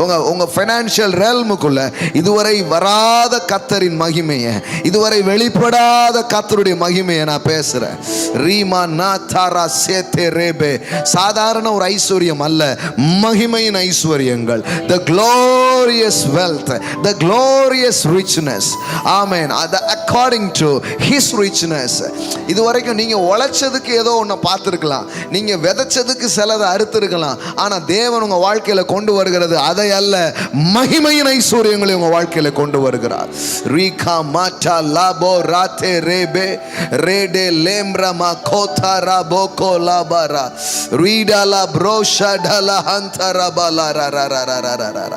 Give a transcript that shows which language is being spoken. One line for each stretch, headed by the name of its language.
Tamil: உங்க ஃபைனான்ஷியல் ரெல்முக்குள்ள இதுவரை வராத கர்த்தரின் மகிமையை, இதுவரை வெளிப்படாத கர்த்தருடைய மகிமையை நான் பேசுறேன். ரீமா நாதாரா சேதே ரேபே. சாதாரண ஒரு ஐஸ்வர்யம் அல்ல, மகிமையின் ஐஸ்வர்யங்கள்.
English: The glorious wealth, the glorious richness. Amen. According to his richness.
Tamil: இதுவரைக்கும் நீங்க உழைச்சதுக்கு ஏதோ ஒன்று பார்த்துருக்கலாம், நீங்க விதைச்சதுக்கு சிலதை அறுத்திருக்கலாம். ஆனால் தேவன் உங்க வாழ்க்கையில கொண்டு வருகிறது அதை அல்ல, மகிமையின் ஐஸ்வர்யங்களை உங்க வாழ்க்கையில கொண்டு வருகிறார். ரீகா மாட்டா லாபோ ராத்தே ரேபே ரேடே லேம்ரா மாகோதா ராபோ கோலாபாரா ரீடாலா ப்ரோஷாடலா ஹந்தரபாலா ரரரரரரரரா.